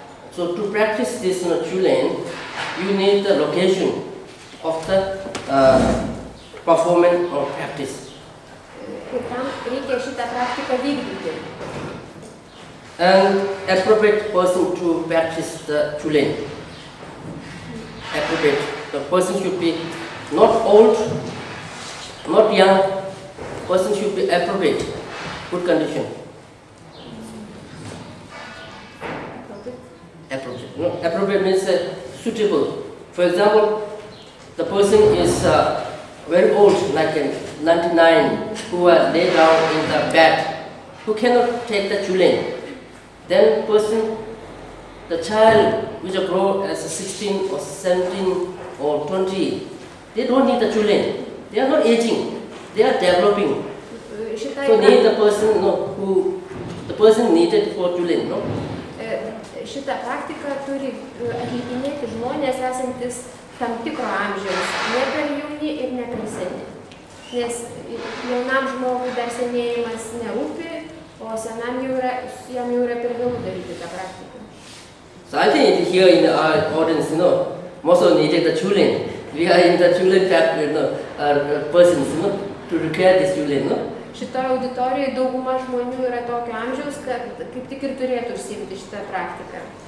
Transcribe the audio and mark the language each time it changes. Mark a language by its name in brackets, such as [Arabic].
[English] So to practice this Chulen, you need the location of the performance or practice. [Lithuanian] Ir tam reikia šitą praktiką vykdyti. [English] And appropriate person to practice the Chulen. Appropriate. The person should be not old, not young. Person should be appropriate, good condition. Appropriate. No, appropriate means suitable. For example, the person is very old, like 99, who are laid down in the bed, who cannot take the Chulen. Then the child which grow as 16 or 17 or 20, they don't need the Chulen. They are not aging. They are developing. So need the person the person needed for Chulen, no? [Lithuanian] Šitą praktiką turi atlikinėti žmonės esantis tam tikro amžiaus, ne per jauni ir ne per seni. Nes jaunam žmogui dar senėjimas nerūpi, o senam jam jau yra per vėlu daryti tą praktiką. [English] So I think here in our audience, most of needed the Chulen. We are in the Chulen persons, to require this Chulen, no? [Lithuanian] Šitoje auditorijoje dauguma žmonių yra tokio amžiaus, kad kaip tik ir turėtų užsiimti šitą praktiką.